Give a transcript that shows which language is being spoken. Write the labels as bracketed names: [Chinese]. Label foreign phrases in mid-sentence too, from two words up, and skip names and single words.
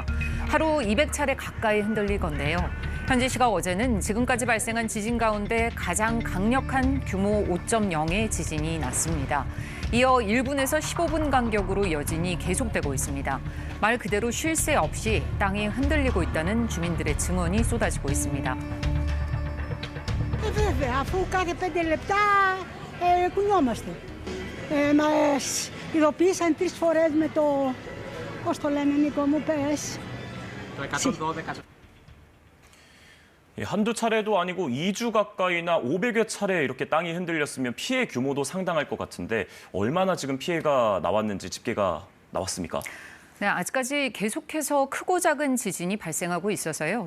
[Korean] 하루 200차례 가까이 흔들릴 건데요. 현지 시각 어제는 지금까지 발생한 지진 가운데 가장 강력한 규모 5.0의 지진이 났습니다. 이어 1분에서 15분 간격으로 여진이 계속되고 있습니다. 말 그대로 쉴 새 없이 땅이 흔들리고 있다는 주민들의 증언이 쏟아지고 있습니다. [Greek] Βέβαια, αφού κάθε 5 λεπτά κουνιόμαστε. Μας ειδοποίησαν 3 φορές με το, πώς το λένε Νίκο μου, πες. Το 112. [Korean] 한두 차례도 아니고 2주 가까이나 500여 차례 이렇게 땅이 흔들렸으면 피해 규모도 상당할 것 같은데 얼마나 지금 피해가 나왔는지 집계가 나왔습니까? 네, 아직까지 계속해서 크고 작은 지진이 발생하고 있어서요.